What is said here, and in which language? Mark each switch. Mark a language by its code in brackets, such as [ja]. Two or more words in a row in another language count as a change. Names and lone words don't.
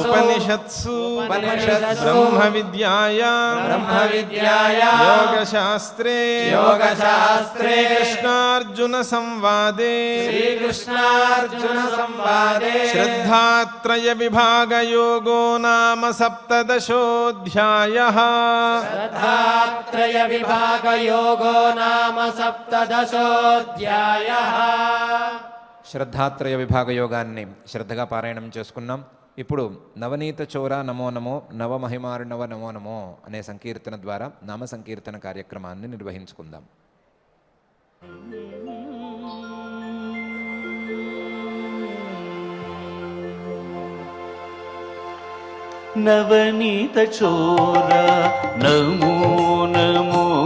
[sa] उपनिषत्सु ब्रह्मविद्यायां योगशास्त्रे कृष्णार्जुनसंवादे श्रीकृष्णार्जुनसंवादे श्रद्धात्रयविभागयोगो नाम सप्तदशोऽध्यायः श्रद्धात्रयविभागयोगो नाम सप्तदशोऽध्यायः [te] శ్రద్ధాత్రయ విభాగ యోగాన్ని శ్రద్ధగా పారాయణం చేసుకున్నాం. ఇప్పుడు నవనీత చోర నమో నమో నవమహిమార్ణవ నమో నమో అనే సంకీర్తన ద్వారా నామ సంకీర్తన కార్యక్రమాన్ని నిర్వహించుకుందాం. నవనీత చోర నమో నమో